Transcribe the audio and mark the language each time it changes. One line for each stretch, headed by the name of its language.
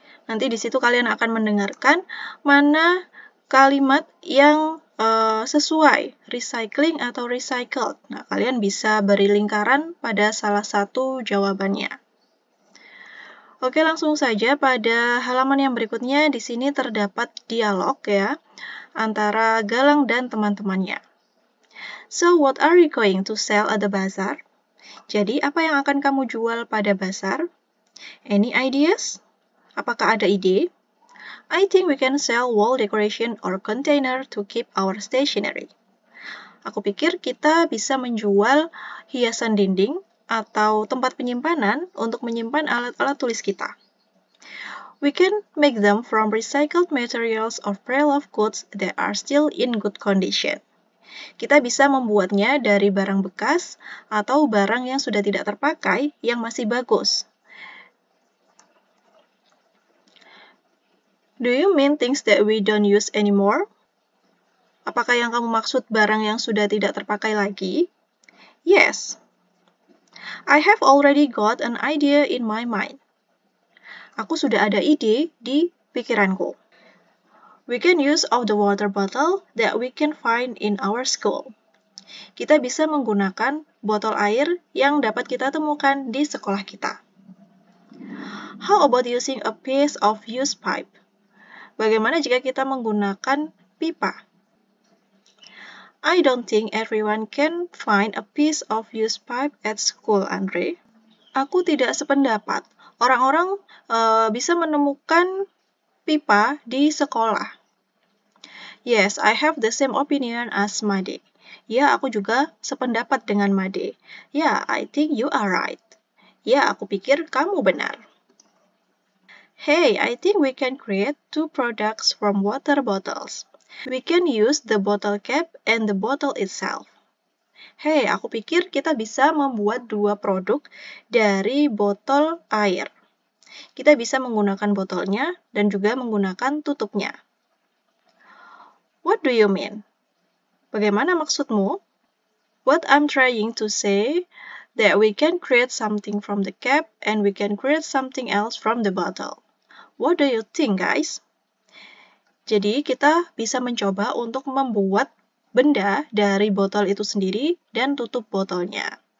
Indonesian: Nanti di situ kalian akan mendengarkan mana kalimat yang sesuai, recycling atau recycled. Nah, kalian bisa beri lingkaran pada salah satu jawabannya. Oke, langsung saja pada halaman yang berikutnya di sini terdapat dialog ya antara Galang dan teman-temannya.
English: So, what are you going to sell at the bazaar?
Indonesian: Jadi, apa yang akan kamu jual pada bazar?
English: Any ideas?
Indonesian: Apakah ada ide?
English: I think we can sell wall decoration or container to keep our stationery.
Indonesian: Aku pikir kita bisa menjual hiasan dinding atau tempat penyimpanan untuk menyimpan alat-alat tulis kita.
English: We can make them from recycled materials or pre-loved goods that are still in good condition.
Indonesian: Kita bisa membuatnya dari barang bekas atau barang yang sudah tidak terpakai yang masih bagus.
English: Do you mean things that we don't use anymore?
Indonesian: Apakah yang kamu maksud barang yang sudah tidak terpakai lagi?
English: Yes. I have already got an idea in my mind.
Indonesian: Aku sudah ada ide di pikiranku.
English: We can use of the water bottle that we can find in our school.
Indonesian: Kita bisa menggunakan botol air yang dapat kita temukan di sekolah kita.
English: How about using a piece of used pipe?
Indonesian: Bagaimana jika kita menggunakan pipa?
English: I don't think everyone can find a piece of used pipe at school, Andre.
Indonesian: Aku tidak sependapat. Orang-orang bisa menemukan pipa di sekolah.
English: Yes, I have the same opinion as Made.
Indonesian: Ya, aku juga sependapat dengan Made.
English: Ya, I think you are right.
Indonesian: Ya, aku pikir kamu benar.
English: Hey, I think we can create two products from water bottles. We can use the bottle cap and the bottle itself.
Indonesian: Hey, aku pikir kita bisa membuat dua produk dari botol air. Kita bisa menggunakan botolnya dan juga menggunakan tutupnya.
English: What do you mean?
Indonesian: Bagaimana maksudmu?
English: What I'm trying to say that we can create something from the cap and we can create something else from the bottle. What do you think, guys?
Indonesian: Jadi kita bisa mencoba untuk membuat benda dari botol itu sendiri dan tutup botolnya.